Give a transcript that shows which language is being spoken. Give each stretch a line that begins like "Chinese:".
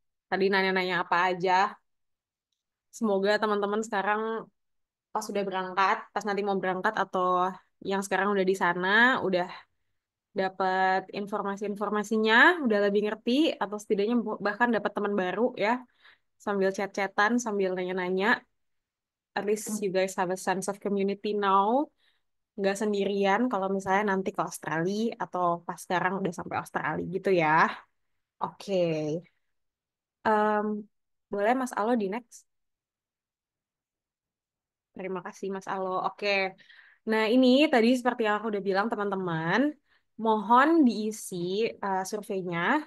Indonesian: Tadi nanya-nanya apa aja. Semoga teman-teman sekarang pas sudah berangkat, pas nanti mau berangkat atau yang sekarang udah di sana, udah dapat informasi-informasinya, udah lebih ngerti, atau setidaknya bahkan dapat teman baru ya, sambil chat-chatan, sambil nanya-nanya.
English: At least you guys have a sense of community now.
Indonesian: Nggak sendirian kalau misalnya nanti ke Australia atau pas sekarang udah sampai Australia gitu ya. Oke. Em, boleh Mas Alo di next? Terima kasih Mas Alo. Oke. Nah ini tadi seperti yang aku udah bilang teman-teman, mohon diisi surveinya.